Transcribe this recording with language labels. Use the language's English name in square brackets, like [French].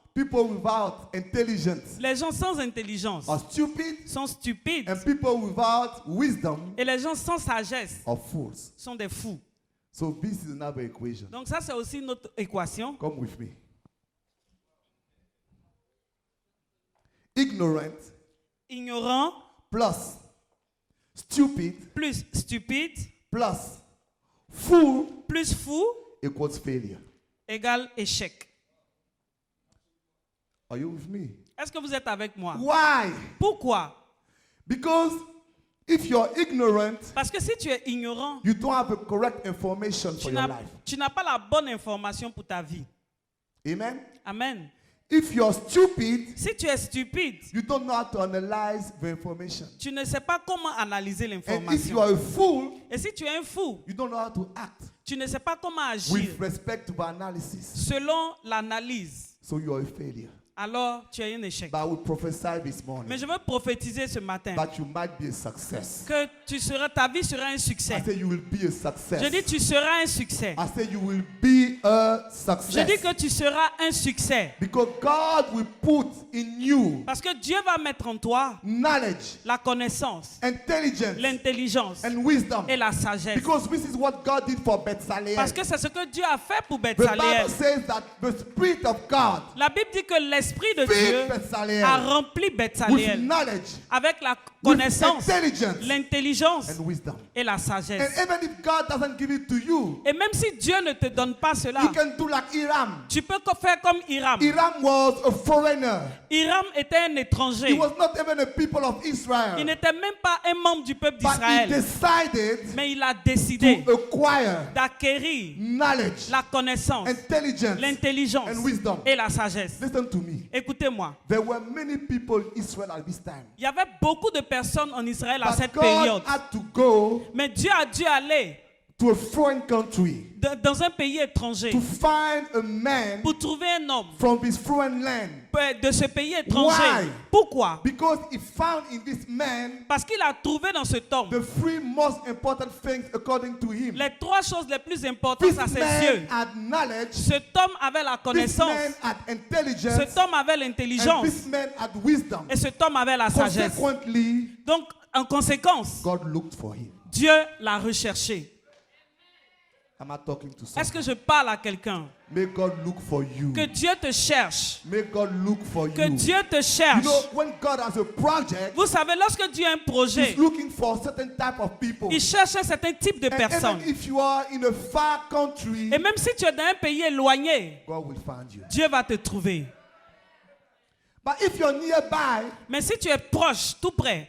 [English] People without intelligence [French] Les gens sans intelligence [English] are stupid. [French] sont stupides. [English] And people without wisdom [French] Et les gens sans sagesse [English] are fools. [French] sont des fous. [English] So this is another equation. [French] Donc ça, c'est aussi notre équation. [English] Come with me. Ignorant [French] Ignorant [English] plus stupid [French] plus stupide [English] plus fool [French] plus fou [English] equals failure. [French] égale échec. [English] Are you with me? [French] Est-ce que vous êtes avec moi? [English] Why? [French] Pourquoi? [English] Because if you're ignorant, [French] Parce que si tu es ignorant, [English] you don't have the correct information for your life. [French] tu n'as pas la bonne information pour ta vie. [English] Amen? [French] Amen. [English] If you're stupid, [French] Si tu es stupide, [English] you don't know how to analyze the information. [French] tu ne sais pas comment analyser [English] And if [French] l'information. [English] you are a fool, [French] Et si tu es un fou, [English] you don't know how to act [French] tu ne sais pas comment agir [English] with respect to the analysis. [French] selon l'analyse. [English] So you are a failure. [French] Alors, tu es un échec. [English] But I will prophesy this [French] Mais [English] morning [French] je veux prophétiser ce matin [English] that you might be a success. [French] que ta vie sera un [English] I [French] succès. [English] say you will be a success. [French] Je dis, tu seras un succès. [English] I say you will be a [French] Je dis [English] success. [French] que tu seras un succès. [English] Because God will put in you [French] Parce que Dieu va mettre en toi [English] knowledge, [French] la connaissance, [English] intelligence, [French] l'intelligence [English] and wisdom. [French] et la sagesse. [English] Because this is what God did for Bethsaida. [French] Parce que c'est ce que Dieu a fait pour [English] The Bible [French] Bethsaléem. [English] says that the Spirit of God [French] La Bible dit que l'Esprit de [English] filled [French] Dieu a [English] Bethsaida [French] rempli [English] with [French] Bethsaléem [English] knowledge, [French] avec la [English] with [French] connaissance, [English] intelligence, [French] l'intelligence [English] and wisdom. [French] et la [English] And [French] sagesse. [English] even if God doesn't give it to you, [French] Et même si Dieu ne te donne pas cela, [English] you can do like Hiram. [French] tu peux faire comme Hiram. [English] Hiram was a foreigner. [French] Hiram était un [English] He [French] étranger. [English] was not even a people of [French] Il [English] Israel. [French] n'était même pas un membre du peuple [English] But he [French] d'Israël. [English] decided [French] Mais il a décidé [English] to acquire [French] d'acquérir [English] knowledge, [French] la connaissance, [English] intelligence, [French] l'intelligence [English] and wisdom. [French] et la sagesse. [English] Listen to me. [French] Écoutez-moi, [English] There were many people in Israel at this time. [French] il y avait beaucoup de personnes en Israël à [English] But [French] cette [English] God [French] période. [English] had to go [French] Mais Dieu a dû aller [English] to a foreign country [French] dans un pays étranger [English] to find a man [French] pour trouver un homme [English] from his foreign land. [French] de ce pays étranger. [English] Why? [French] Pourquoi? [English] Because he found in this man [French] Parce qu'il a trouvé dans cet homme [English] the three most important things according to him. [French] les trois choses les plus importantes [English] This [French] à ses [English] man [French] yeux. [English] had knowledge, [French] Cet homme avait la [English] this [French] connaissance, [English] man had intelligence, [French] cet homme avait [English] and [French] l'intelligence [English] this man had wisdom. [French] et cet homme avait la sagesse. [English] Consequently, [French] Donc, en conséquence, [English] God looked for him. [French] Dieu l'a recherché. [English] Am I talking to [French] Est-ce que [English] someone? [French] je parle à quelqu'un? [English] May God look for you. [French] Que Dieu te cherche. [English] May God look for [French] Que [English] you. [French] Dieu te [English] You [French] cherche. [English] know, when God has a project, [French] Vous savez, lorsque Dieu a un projet, [English] He's looking for a certain type of people. [French] il cherche un certain type de [English] And [French] personnes. [English] even if you are in a far country, [French] Et même si tu es dans un pays éloigné, [English] God will find you. [French] Dieu va te trouver. [English] But if you're nearby [French] Mais si tu es proche, tout près,